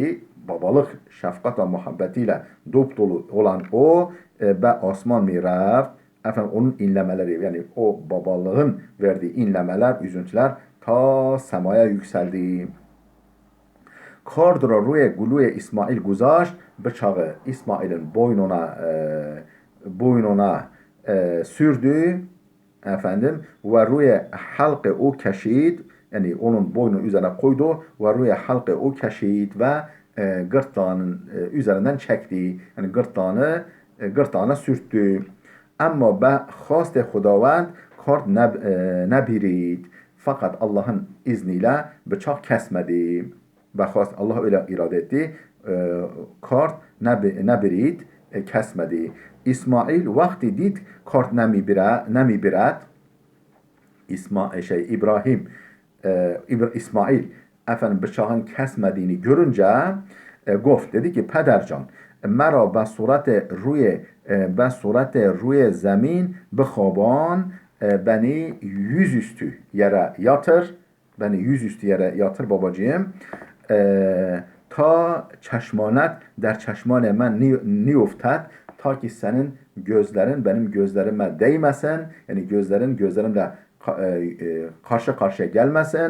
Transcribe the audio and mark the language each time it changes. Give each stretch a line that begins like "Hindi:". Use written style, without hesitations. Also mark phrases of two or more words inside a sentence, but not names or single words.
Turkish: Babalık şefkat ve muhabbetiyle dop dolu olan o
Persian: به آسمان میرفت,
Turkish: onun inlemeleri, yani o babalığın verdiği inlemeler, üzüntüler ta semaya yükseldi.
Persian: Kard را روی گلوی İsmail گذاشت.
Turkish: Bıçağı İsmail'in boynuna sürdü ve
Persian: روی حلق او کشید,
Turkish: yani onun boynu üzerine koydu ve
Persian: روی حلق او کشید
Turkish: ve gırtlağının üzerinden çekti, yani gırtlağına sürttü. Ama
Persian: به خواست خداوند کارد نبرید,
Turkish: fakat Allah'ın izniyle bıçak kesmedi. Allah öyle irade etti.
Persian: کارد نبرید,
Turkish: kesmedi.
Persian: اسماعیل وقتی دید کارد نمی‌برد.
Turkish: İsmail bıçağın kesmediğini görünce
Persian: گفت,
Turkish: dedi ki
Persian: pedercan مرا به صورت روی زمین بخوابان,
Turkish: beni yüzüstü yere yatır. Beni yüzüstü yere yatır babacığım.
Persian: تا چشمانت در چشمان من نیفتد,
Turkish: ta ki senin gözlerin benim gözlerime değmesin, yani gözlerimle karşı karşıya gelmesin.